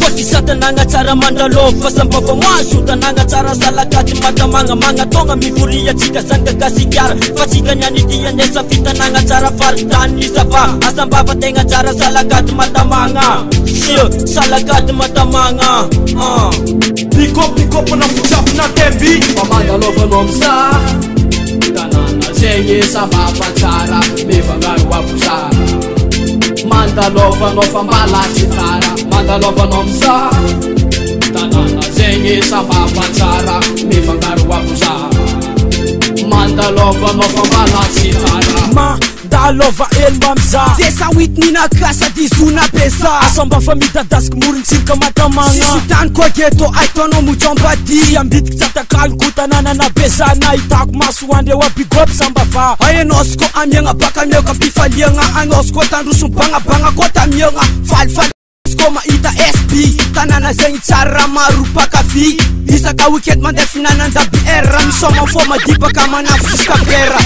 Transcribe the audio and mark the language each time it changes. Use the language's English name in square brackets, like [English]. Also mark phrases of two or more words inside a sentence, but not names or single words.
[Malagasy] Koa ty sa tanàna tsara mandalova, fa sambava maso tanàna tsara salakady matamagna. Magnatonga mivoria tsika zany gagasikara, fa tsika niany ity andesa fitanàna tsara faritany ny zava. Asambava tegna tsara salakady matamagna. Sia, salakady matamagna. [English] Ah. Pick up, pick up, [Malagasy] na fitsapy na temby. Fa mandalova anao mizaha, tanàna zegny sambava tsara, mifangaro aboza. Mandalova anao fa malaky tara. Mandalova anao mizaha, tanàna zegny sambava tsara, mifangaro aboza. Mandalova anao fa malaky tara. Mandalova elo mba mizaha. Tesa hoity ninaka sady zona pesa. Asamba fa mitadasiky morontsirika matamagna. Sisy tany koa ghetto, ahitanao mojomba ty. Tsy ambitika tsatakany ko tanàna na pesa. Nahitako maso andreo [English] a big up [Malagasy] samba va. Hainao sy koa amiagna baka miagna mpifaliagna. Anao sy koa tandroso bagnabagna koa tamiagna. Falifaly sy koa mahita S P. Tanàna zegny tsara maro mpakafy. Isaka weekend mandeha fihinanandaby R. Misoma fô madibaka manafo jusqu'à pera.